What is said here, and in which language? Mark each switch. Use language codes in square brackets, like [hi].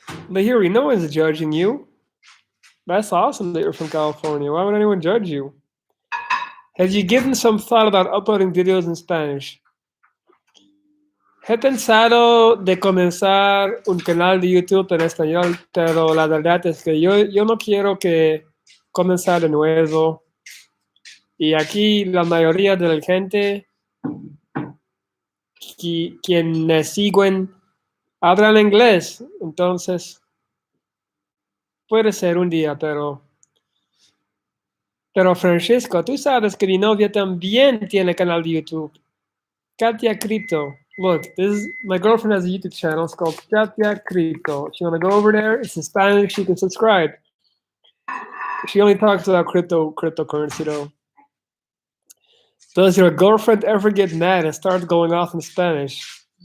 [en] Lahiri, no one's judging you. That's awesome that you're from California. Why would anyone judge you? Have you given some thought about uploading videos in Spanish? [es] He pensado de comenzar un canal de YouTube en español, pero la verdad es que yo no quiero que comenzar de nuevo. Y aquí la mayoría de la gente quien me siguen hablan inglés. Entonces, puede ser un día, pero Francisco, tú sabes que mi novia también tiene canal de YouTube. Katia Crypto. [en] Look, my girlfriend has a YouTube channel. It's called Katia Crypto. If you want to go over there, it's in Spanish. You can subscribe. She only talks about cryptocurrency, though. Does your girlfriend ever get mad and start going off in Spanish?